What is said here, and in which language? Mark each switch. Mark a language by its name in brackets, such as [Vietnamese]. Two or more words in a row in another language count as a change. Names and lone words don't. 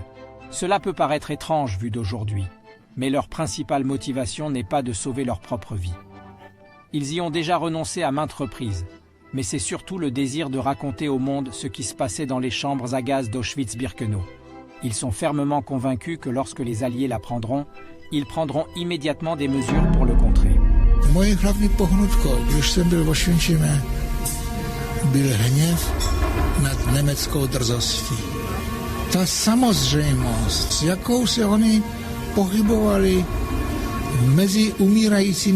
[French] Cela peut paraître étrange vu d'aujourd'hui, mais leur principale motivation n'est pas de sauver leur propre vie. Ils y ont déjà renoncé à maintes reprises, mais c'est surtout le désir de raconter au monde ce qui se passait dans les chambres à gaz d'Auschwitz-Birkenau. Ils sont fermement convaincus que lorsque les Alliés l'apprendront, ils prendront immédiatement des mesures pour le contrer. [Czech] Moje hlavní pohnutko, když jsem byl v Oświęcimie, byl hněv nad německou drzostí. Ta samozřejmost, s jakou se oni pohybovali mezi umírajícími